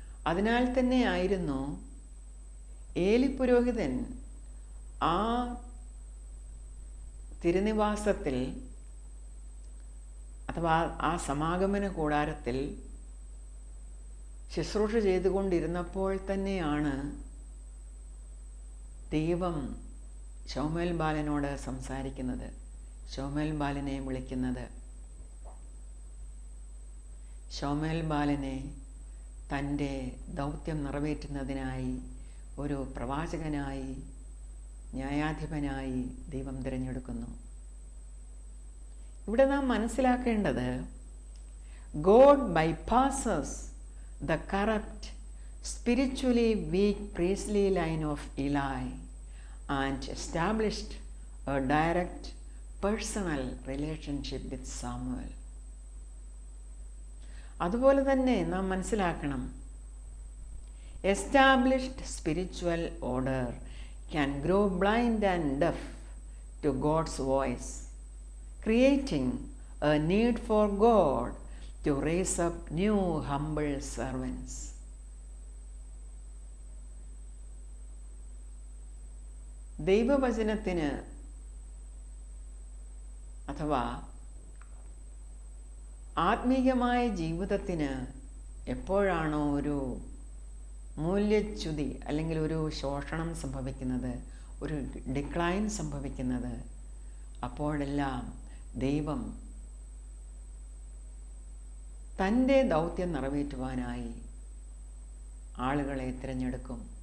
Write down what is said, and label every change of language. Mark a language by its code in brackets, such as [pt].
[ml] അതിനാൽ തന്നെ ആയിരുന്നു ഏലി പുരോഹിതൻ ആ തിരുനിവാസത്തിൽ അഥവാ ആ സമാഗമന കൂടാരത്തിൽ ശുശ്രൂഷ ചെയ്തുകൊണ്ടിരുന്നപ്പോൾ തന്നെയാണ് ദൈവം ശൗമേൽ ബാലനോട് സംസാരിക്കുന്നത്, ശൗമേൽ ബാലനെ വിളിക്കുന്നത്. ശൗമേൽ ബാലനെ തൻ്റെ ദൗത്യം നിറവേറ്റുന്നതിനായി ഒരു പ്രവാചകനായി, ന്യായാധിപനായി ദൈവം തിരഞ്ഞെടുക്കുന്നു. ഇവിടെ നാം മനസ്സിലാക്കേണ്ടത്, [en] God bypasses the corrupt, spiritually weak priestly line of Eli and established a direct personal relationship with Samuel. [ml] അതുപോലെ തന്നെ നാം മനസ്സിലാക്കണം, [en] established spiritual order can grow blind and deaf to God's voice, creating a need for God to raise up new humble servants. [ml] ദൈവവചനത്തിന് അഥവാ ആത്മീയമായ ജീവിതത്തിന് എപ്പോഴാണോ ഒരു മൂല്യച്യുതി അല്ലെങ്കിൽ ഒരു ശോഷണം സംഭവിക്കുന്നത്, ഒരു ഡിക്ലൈൻ സംഭവിക്കുന്നത്, അപ്പോഴെല്ലാം ദൈവം തൻ്റെ ദൗത്യം നിറവേറ്റുവാനായി ആളുകളെ തിരഞ്ഞെടുക്കും.